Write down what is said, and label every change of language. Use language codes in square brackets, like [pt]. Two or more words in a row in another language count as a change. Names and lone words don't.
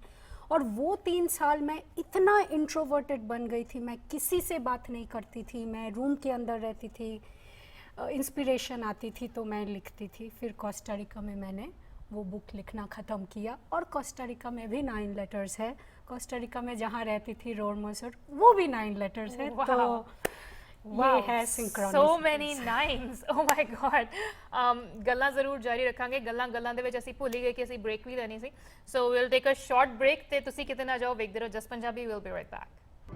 [hi] और वो 3 साल मैं इतना इंट्रोवर्टेड बन गई थी, मैं किसी से बात नहीं करती थी, मैं रूम के अंदर रहती थी, इंस्पिरेशन आती थी तो मैं लिखती थी। फिर कोस्टा रिका में मैंने वो बुक लिखना ख़त्म किया, और कोस्टा रिका में भी 9 लेटर्स है। कोस्टा रिका में जहाँ रहती थी, रोडमोसर, वो भी 9 लेटर्स है। [en] Wow. [hi] तो ये है synchronicity। [en] So many 9s, oh my god। [pa] ਗੱਲਾਂ ਜ਼ਰੂਰ ਜਾਰੀ ਰੱਖਾਂਗੇ। ਗੱਲਾਂ ਦੇ ਵਿੱਚ ਅਸੀਂ ਭੁੱਲ ਹੀ ਗਏ ਕਿ ਅਸੀਂ ਬ੍ਰੇਕ ਵੀ ਲੈਣੀ ਸੀ। [en] So we'll take a short break [pa] ਤੇ ਤੁਸੀਂ ਕਿਤੇ ਨਾ ਜਾਓ, ਵੇਖਦੇ ਰਹੋ ਜਸ ਪੰਜਾਬੀ। [en] We'll be right back।